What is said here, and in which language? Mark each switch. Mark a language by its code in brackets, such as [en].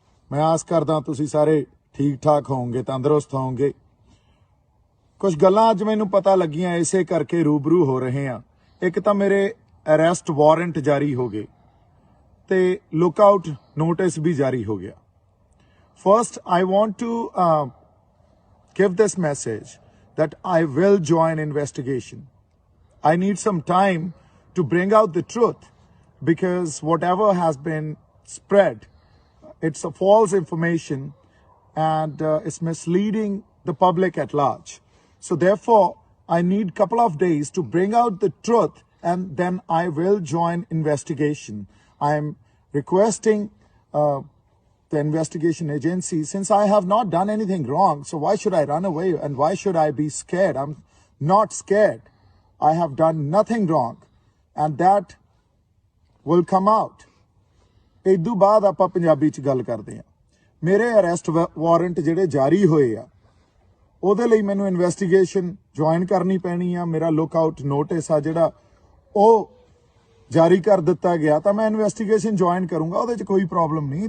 [pa] ਮੈਂ ਆਸ ਕਰਦਾ ਤੁਸੀਂ ਸਾਰੇ ਠੀਕ ਠਾਕ ਹੋਵੋਗੇ, ਤੰਦਰੁਸਤ ਹੋਵੋਗੇ। ਕੁਝ ਗੱਲਾਂ ਅੱਜ ਮੈਨੂੰ ਪਤਾ ਲੱਗੀਆਂ, ਇਸੇ ਕਰਕੇ ਰੂਬਰੂ ਹੋ ਰਹੇ ਹਾਂ। ਇੱਕ ਤਾਂ ਮੇਰੇ ਅਰੈਸਟ ਵਾਰੰਟ ਜਾਰੀ ਹੋ ਗਏ ਤੇ ਲੁੱਕ ਆਊਟ ਨੋਟਿਸ ਵੀ ਜਾਰੀ ਹੋ ਗਿਆ। [en] First, I want to give this message that I will join investigation. I need some time to bring out the truth, because whatever has been spread, it's a false information and it's misleading the public at large. So therefore, I need a couple of days to bring out the truth, and then I will join investigation. I am requesting the investigation agency, since I have not done anything wrong, so why should I run away and why should I be scared? I'm not scared. I have done nothing wrong, and that will come out. [pa] ਇਦੋਂ ਬਾਅਦ ਆਪਾਂ ਪੰਜਾਬੀ ਚ ਗੱਲ ਕਰਦੇ ਹਾਂ। ਮੇਰੇ arrest warrant ਜਿਹੜੇ ਜਾਰੀ ਹੋਏ ਆ, ਉਹਦੇ ਲਈ ਮੈਨੂੰ ਇਨਵੈਸਟੀਗੇਸ਼ਨ ਜੁਆਇਨ ਕਰਨੀ ਪੈਣੀ ਆ। ਮੇਰਾ ਲੁੱਕ ਆਊਟ ਨੋਟਿਸ ਆ ਜਿਹੜਾ ਉਹ ਜਾਰੀ ਕਰ ਦਿੱਤਾ ਗਿਆ, ਤਾਂ ਮੈਂ ਇਨਵੈਸਟੀਗੇਸ਼ਨ ਜੁਆਇਨ ਕਰੂੰਗਾ। ਉਹਦੇ 'ਚ ਕੋਈ ਪ੍ਰੋਬਲਮ ਨਹੀਂ।